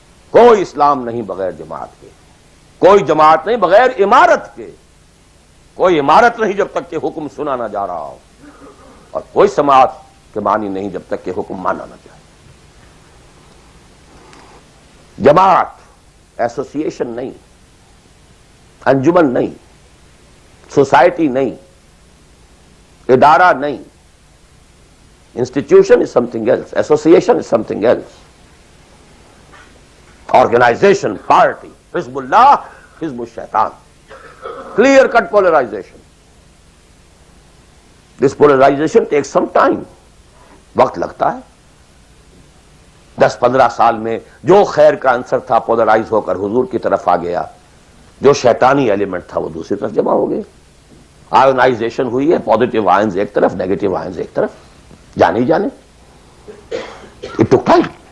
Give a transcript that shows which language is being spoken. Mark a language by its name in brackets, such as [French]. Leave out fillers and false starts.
[Urdu] کوئی اسلام نہیں بغیر جماعت کے، کوئی جماعت نہیں بغیر امارت کے، کوئی امارت نہیں جب تک کہ حکم سنا نہ جا رہا ہو، اور کوئی سماعت کے معنی نہیں جب تک کہ حکم مانا نہ جائے۔ جماعت ایسوسیشن نہیں، انجمن نہیں، سوسائٹی نہیں، ادارہ نہیں۔ [English] Institution is something else, association is something else. [Urdu] Organization, party, حزب اللہ، حزب الشیطان، [English] clear cut polarization. This polarization takes some time. [Urdu] وقت لگتا ہے۔ 10-15 سال میں جو خیر کا عنصر تھا پولرائز ہو کر حضور کی طرف آ گیا، جو شیطانی ایلیمنٹ تھا وہ دوسری طرف جمع ہو گئے۔ آئونائزیشن ہوئی ہے، پازیٹیو آئنز ایک طرف، نیگیٹو آئنز ایک طرف، جانے جانے۔ [English] It took time.